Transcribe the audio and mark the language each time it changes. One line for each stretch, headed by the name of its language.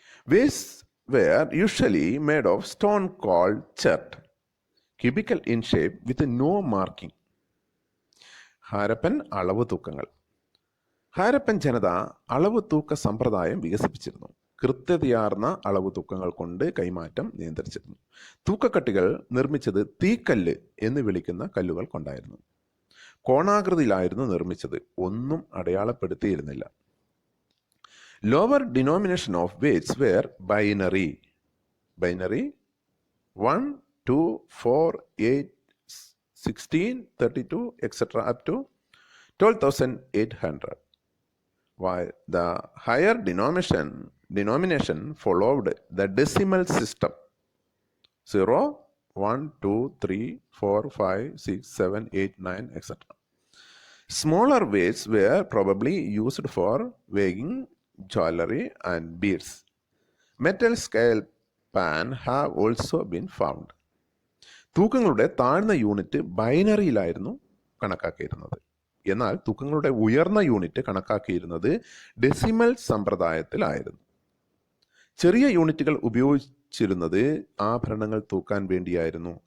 English: Weights were usually made of stone called chert, cubical in shape with no marking.
Malayalam: Harappan അളവ് തൂക്കങ്ങൾ. ഹാരപ്പൻ ജനത അളവ് തൂക്ക സമ്പ്രദായം വികസിപ്പിച്ചിരുന്നു. കൃത്യതയാർന്ന അളവ് തൂക്കങ്ങൾ കൊണ്ട് കൈമാറ്റം നിയന്ത്രിച്ചിരുന്നു. തൂക്കക്കട്ടികൾ നിർമ്മിച്ചത് തീക്കല്ല് എന്ന് വിളിക്കുന്ന കല്ലുകൾ കൊണ്ടായിരുന്നു. കോണാകൃതിയിലായിരുന്നു നിർമ്മിച്ചത്. ഒന്നും അടയാളപ്പെടുത്തിയിരുന്നില്ല.
English: Lower denomination of weights were binary 1, 2, 4, 8, 16, 32, etc. up to 12,800. While the higher denomination followed the decimal system. 0, 1, 2, 3, 4, 5, 6, 7, 8, 9, etc. Smaller weights were probably used for weighing jewelry and beads. Metal scale pan have also been found.
Malayalam: തൂക്കങ്ങളുടെ താഴ്ന്ന unit ബൈനറിയിലായിരുന്നു കണക്കാക്കിയിരുന്നത്. എന്നാൽ തൂക്കങ്ങളുടെ ഉയർന്ന unit കണക്കാക്കിയിരുന്നത് decimal സമ്പ്രദായത്തിലായിരുന്നു. ചെറിയ യൂണിറ്റുകൾ ഉപയോഗിച്ചിരുന്നത് ആഭരണങ്ങൾ തൂക്കാൻ വേണ്ടിയായിരുന്നു.